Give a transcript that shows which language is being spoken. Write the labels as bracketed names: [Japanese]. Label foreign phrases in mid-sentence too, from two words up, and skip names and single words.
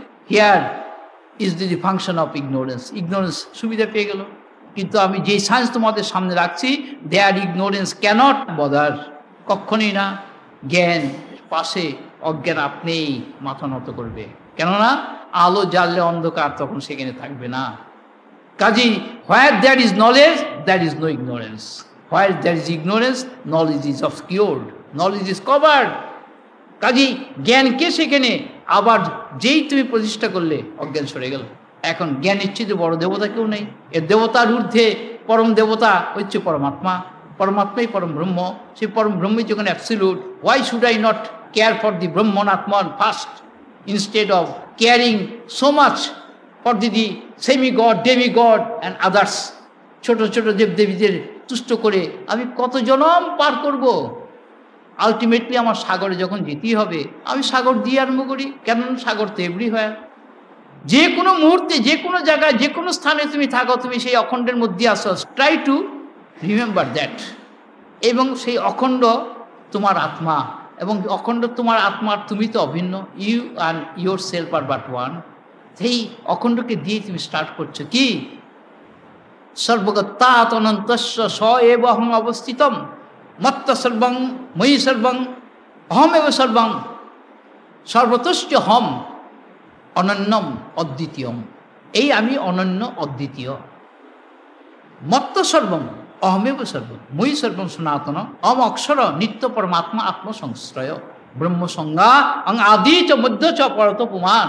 [English] here is the function of ignorance. [Bangla] ইগনোরেন্স সুবিধা পেয়ে গেল। কিন্তু আমি যেই সায়েন্স তোমাদের সামনে রাখছি, [English] there ignorance cannot bother, [Bangla] কখনই না। জ্ঞান পাশে, অজ্ঞান আপনিই মাথা নত করবে। কেননা আলো জ্বাললে অন্ধকার তখন সেখানে থাকবে না। [English] কাজেই where there is knowledge, there is no ignorance. where there is ignorance, knowledge is obscured, knowledge is covered. [Bangla] কাজেই জ্ঞানকে সেখানে আবার যেই তুমি প্রতিষ্ঠা করলে, অজ্ঞান সরে গেল। এখন জ্ঞানের চেয়ে বড় দেবতা কেউ নেই। এর দেবতার ঊর্ধ্বে পরম দেবতা হচ্ছে পরমাত্মা। পরমাত্মাই পরম ব্রহ্ম। সেই পরম ব্রহ্মই যখন অ্যাবসলিউট, [English] why should I not care for the Brahmanatman first instead of caring so much for the semi-god, demigod and others? [Bangla] ছোট ছোট দেবদেবীদের তুষ্ট করে আমি কত জনম পার করব? আলটিমেটলি আমার সাগরে যখন যেতেই হবে, আমি সাগর দিয়ে আরম্ভ করি। কেন? সাগর তো এভরিহোয়ার। যে কোনো মুহূর্তে, যে কোনো জায়গায়, যে কোনো স্থানে তুমি থাকো, তুমি সেই অখণ্ডের মধ্যে আসো। [English] try to remember that. [Bangla] এবং সেই অখণ্ড তোমার আত্মা, এবং অখণ্ড তোমার আত্মার তুমি তো অভিন্ন। [English] you and your self are but one. [Bangla] সেই অখণ্ডকে দিয়ে তুমি স্টার্ট করছো কি? [Sanskrit] সর্বগত্তাৎ অনন্তস্য স এব অহং অবস্থিতম মত্ত সর্বং ময়ি সর্বং অহম এব সর্বং সর্বতশ্চ হম অনন্যম অদ্বিতীয়ম। [Bangla] এই আমি অনন্য অদ্বিতীয়। [Sanskrit] মত্ত সর্বং অহমেব সর্বম মই সর্বম সনাতন অম অক্ষর নিত্য পরমাত্মা আত্মসংশ্রয় ব্রহ্মসংজ্ঞা অং আদি চ মধ্য চ পরত পুমান।